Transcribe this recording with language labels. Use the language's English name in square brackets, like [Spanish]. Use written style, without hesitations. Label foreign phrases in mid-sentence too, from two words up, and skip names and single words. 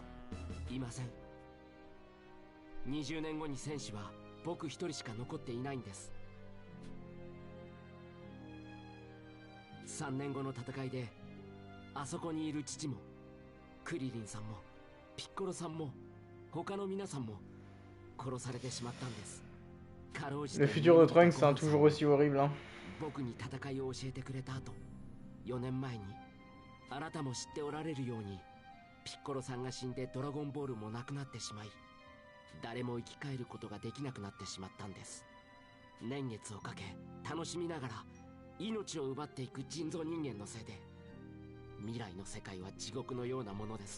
[Japanese] いません。20年後に戦士は僕一人しか残っていないんです。3年後の戦いであそこにいる父もクリリンさんもピッコロさんも他の皆さんも殺されてしまったんです。かろうじて [French] Le futur de Trunks, c'est toujours aussi horrible. Hein. [Japanese] 僕に戦いを教えてくれた後、4年前にあなたも知っておられるようにピッコロさんが死んでドラゴンボールもなくなってしまい、誰も生き返ることができなくなってしまったんです。年月をかけ楽しみながら命を奪っていく人造人間のせいで未来の世界は地獄のようなものです。